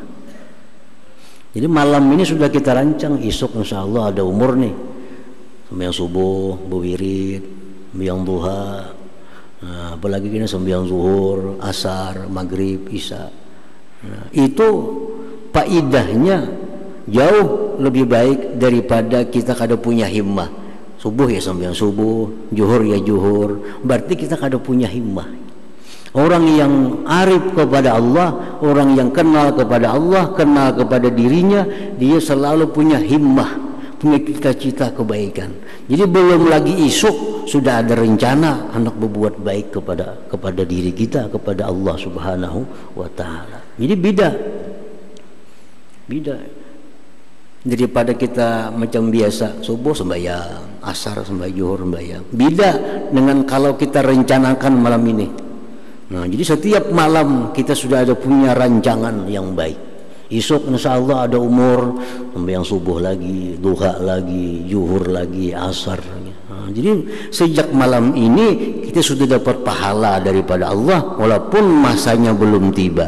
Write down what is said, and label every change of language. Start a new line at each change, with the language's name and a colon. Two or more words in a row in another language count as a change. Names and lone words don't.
Indonesian: Jadi malam ini sudah kita rancang, esok
Arabic: إن شاء الله
Indonesian: ada umur nih, sembahyang subuh, berwirid, sembahyang duha, nah, apalagi kini sembahyang zuhur, asar, maghrib, isya. Nah, itu faidahnya jauh lebih baik daripada kita kada punya himmah. Subuh ya sembahyang subuh, zuhur ya zuhur, berarti kita kada punya himmah. Orang yang arif kepada Allah, orang yang kenal kepada Allah, kenal kepada dirinya, dia selalu punya himmah, punya cita-cita kebaikan. Jadi belum lagi esok sudah ada rencana hendak berbuat baik kepada diri kita, kepada Allah
Arabic: سبحانه وتعالى.
Indonesian: Jadi beda daripada kita macam biasa subuh sembahyang, asar sembahyang, zuhur sembahyang. Beda dengan kalau kita rencanakan malam ini. Nah, jadi setiap malam kita sudah ada punya rancangan yang baik. Esok
Arabic: إن شاء الله
Indonesian: ada umur, sembahyang subuh lagi, duha lagi, zuhur lagi, asar lagi. Nah, jadi sejak malam ini kita sudah dapat pahala daripada Allah walaupun masanya belum tiba.